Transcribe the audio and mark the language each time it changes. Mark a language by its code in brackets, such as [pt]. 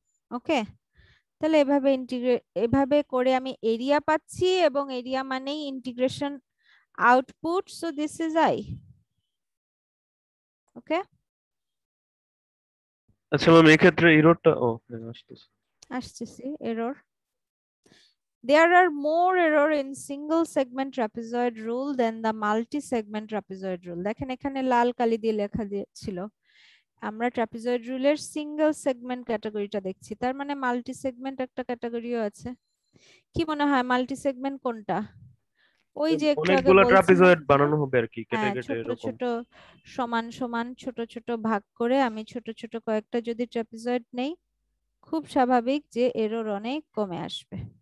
[bn] ওকে, তাহলে এভাবে করে আমি এরিয়া পাচ্ছি, এবং এরিয়া মানেই integration output, [en] So this is I. [bn] ওকে, আচ্ছা ম্যাম এই ক্ষেত্রে এররটা আসতেছে। আসতেছি error. [en] There are more error in single segment trapezoid rule than the multi-segment trapezoid rule. [bn] দেখেন এখানে লাল কালি দিয়ে লেখা ছিল, আমরা ট্রাপিজয়েড রুলের সিঙ্গেল সেগমেন্ট ক্যাটাগরিটা দেখছি, তার মানে মাল্টি সেগমেন্ট একটা ক্যাটাগরিও আছে। কি মনে হয় মাল্টি সেগমেন্ট কোনটা? ওই যে একটু আগে অনেকগুলো বলছিলাম, ট্রাপিজয়েড বানানো হবে আর কি, কেটে হ্যাঁ, কেটে ছোট এরকম। ছোট সমান সমান ছোট ছোট ভাগ করে আমি ছোট ছোট কয়েকটা যদি ট্রাপিজয়েড নেই, খুব স্বাভাবিক যে এরর অনেক কমে আসবে।